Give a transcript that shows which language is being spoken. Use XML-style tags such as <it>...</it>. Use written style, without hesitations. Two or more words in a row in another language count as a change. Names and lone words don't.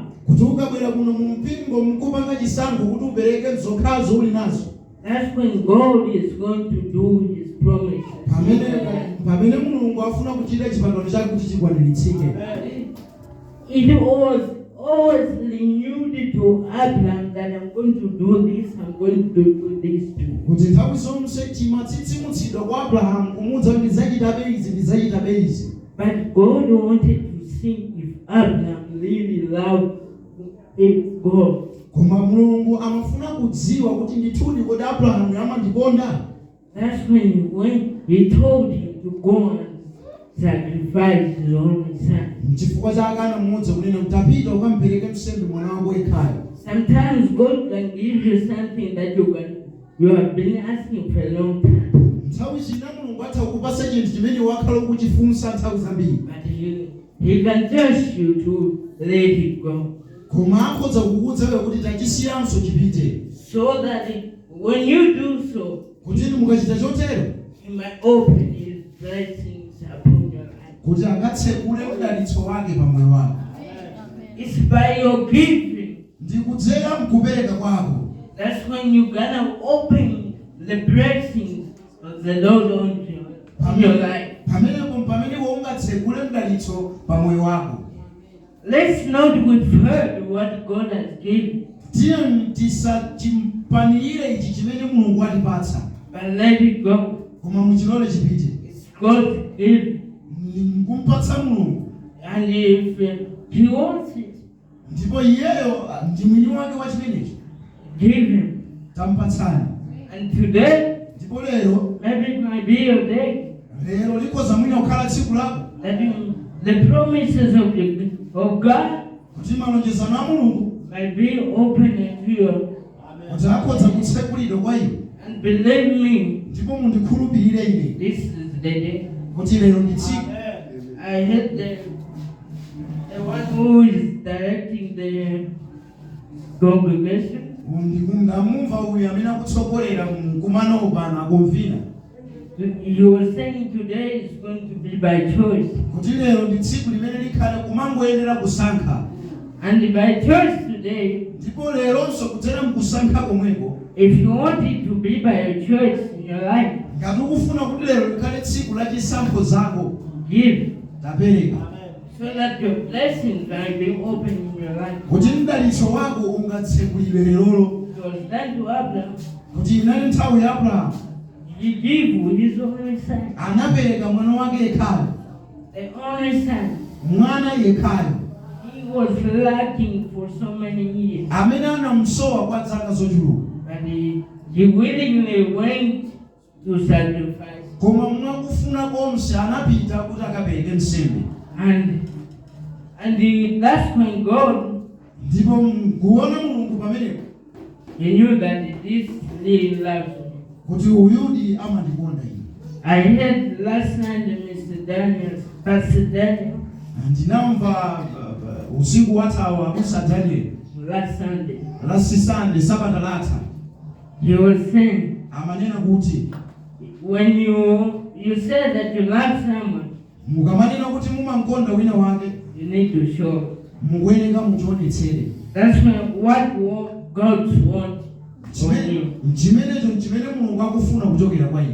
<ny>Kuti ukabwera kuno mu mpingo mkupanga chisankho kuti upereke zokhazo uli nazo,</ny> <en>that's when God is going to do his promise.</en> <ny>pamene Mulungu afuna kuchita chipangano chake kuti chikwaniritsidwe.</ny> <en>It was always renewed to Abraham that I'm going to do this, I'm going to do this too.</en> <ny>Kuti nthawi zonse chimatsitsimutsidwa kwa Abrahamu kumudza kuti ndidzachitabe izi ndidzachitabe izi.</ny> <en>But God wanted to see if Abraham really loved God.</en> <ny>Koma Mulungu amafuna kudziwa kuti ndithudi kodi Abrahamu amandikonda.</ny> <en>That's when he told him to go and sacrifice his only son.</en> <ny>Chifukwa chake anamuwuza kunena kuti apita ukampereke msembe mwana wako yekhayo.</ny> <en>Sometimes God can give you something that you have been asking for a long time.</en> <ny>Nthawi zina Mulungu atha kukupasa chinthu chimene wakhala ukuchifunsa nthawi zambiri.</ny> <en>But he can trust you to let it go.</en> <ny>Koma akhoza kukuwuza kuti tachisiyanso chipite.</ny> <en>So that when you do so,</en> <ny>Kuti mukachita chotero,</ny> <en>he might open his blessings upon your life.</en> <ny>kuti angatsekule udalitso wake pa moyo wako.</ny> <en>It's by your giving.</en> <ny>Ndikudzera mkupereka kwako.</ny> <en>That's when you're gonna open the blessings of the Lord onto your life.</en> <ny>Pamene ungatsekule udalitso pa moyo wako.</ny> <en>Let's not withhold what God has given,</en> <ny>Tiye tisachimpanire ichi chimene Mulungu atipatsa.</ny> <en>but let it go.</en> <ny>Koma muchilole chipite.</ny> <en>It's God's gift.</en> <ny>Kumpatsa Mulungu.</ny> <en>And if he wants it,</en> <ny>Ndipo iyeyo ndi mwini wake wa chimenechi.</ny> <en>give him.</en> <ny>Tampatsani.</ny> <en>And today,</en> <ny>Ndipo lero,</ny> <en>maybe it might be your day,</en> <ny>lero likoza mwina kukhala tsiku lako.</ny> <en>that the promises of God</en> <ny>Kuti malonjezano a Mulungu</ny> <en>might be open to you.</en> <ny>kuti akhoza kutsekulidwa kwa iwe.</ny> <en>And believe me,</en> <ny>Ndipo mundikhulupirire ine</ny> <en>this is the day.</en> <ny>kuti lero ndi tsiku.</ny> <en>I heard the one who is directing the congregation.</en> <ny>Ndamumva uyu amene akutsogolera mkumano upano akumvina.</ny> <en>He was saying today is going to be by choice.</en> <ny>Kuti lero ndi tsiku limene likhale kumangoyenera kusankha.</ny> <en>And by choice today,</en> <ny>Ndipo leronso kudzera mkusankha komweko,</ny> <en>if you want it to be by a choice in your life,</en> <ny>ngati ukufuna kuti lero likhale tsiku la chisankho zako,</ny> <en>give,</en> <ny>tapereka.</ny> <en>so that your blessings can be open in your life.</en> <ny>Kuti mdalitso wako ungatsekulidwe lerolo.</ny> <en>It was done to Abraham.</en> <ny>Kuti inali nthawi ya Abrahamu.</ny> <en>He gave his only son,</en> <ny>Anapereka mwana wake yekhayo.</ny> <en>the only son.</en> <ny>Mwana yekhayo.</ny> <en>He was lacking for so many years.</en> <ny>Amene anamsowa kwa zaka zochuluka.</ny> <en>But he willingly went to sacrifice.</en> <ny>Koma mwakufuna konse anapita kuti akapereke nsembe.</ny> <en>And that's when God,</en> <ny>Ndipo kuona Mulungu pamenepo,</ny> <en>he knew that this really loves me.</en> <ny>kuti uyudi amandikonda ine.</ny> <en>I heard last Sunday Pastor Daniel,</en> <ny>Ndinamva usiku wathawa Musa Daniel.</ny> <en>last Sunday. last Sunday</en> <ny>sabata latha</ny> <en>he was saying,</en> <ny>amanena kuti</ny> <en>when you say that you love someone,</en> <ny>mukamanena kuti mumankonda wina wake</ny> <en>you need to show.</en> <ny>mukuyeneka muchionetsere.</ny> <en>That's what God wants from you.</en> <ny>Chimene Mulungu akufuna kuchokera kwa iye.</ny>